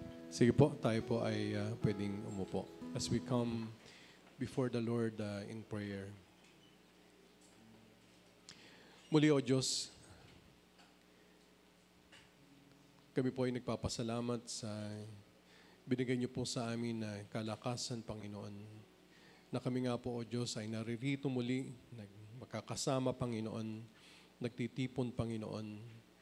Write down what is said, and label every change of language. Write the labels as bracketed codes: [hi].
[tl] Sige po, tayo po ay pwedeng umupo. [en] As we come before the Lord in prayer. [tl] Muli, O Diyos, kami po ay nagpapasalamat sa binigay niyo po sa amin na kalakasan, Panginoon. Na kami nga po, O Diyos, ay naririto muli, magkakasama, Panginoon, nagtitipon, Panginoon.